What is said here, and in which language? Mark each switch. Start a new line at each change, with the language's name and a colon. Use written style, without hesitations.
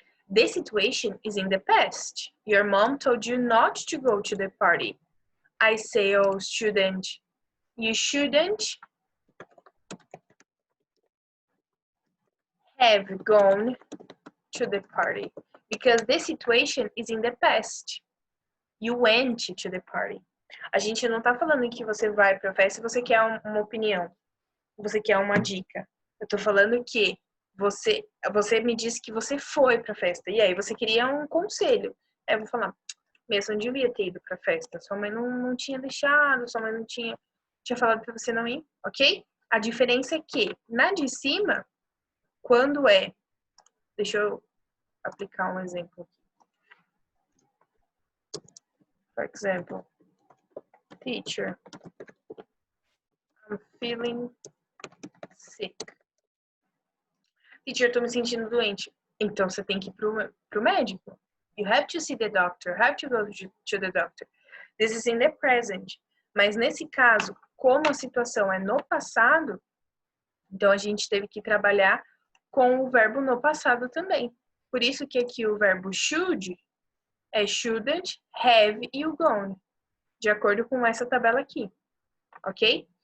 English: The situation is in the past. Your mom told you not to go to the party. I say, oh, student, you shouldn't have gone to the party because the situation is in the past. You went to the party.
Portuguese: A gente não tá falando que você vai pra festa e você quer uma opinião, você quer uma dica. Eu tô falando que você me disse que você foi pra festa e aí você queria um conselho. Aí eu vou falar, mesmo não devia ter ido pra festa, sua mãe não tinha deixado, sua mãe não tinha falado pra você não ir, ok? A diferença é que na de cima, quando é, deixa eu aplicar um exemplo aqui.
English: For example, teacher, I'm feeling sick.
Portuguese: Teacher, eu tô me sentindo doente. Então, você tem que ir pro médico.
English: You have to see the doctor, have to go to the doctor. This is in the present.
Portuguese: Mas nesse caso, como a situação é no passado, então a gente teve que trabalhar com o verbo no passado também. Por isso que aqui o verbo should é shouldn't, have e o gone, de acordo com essa tabela aqui, ok?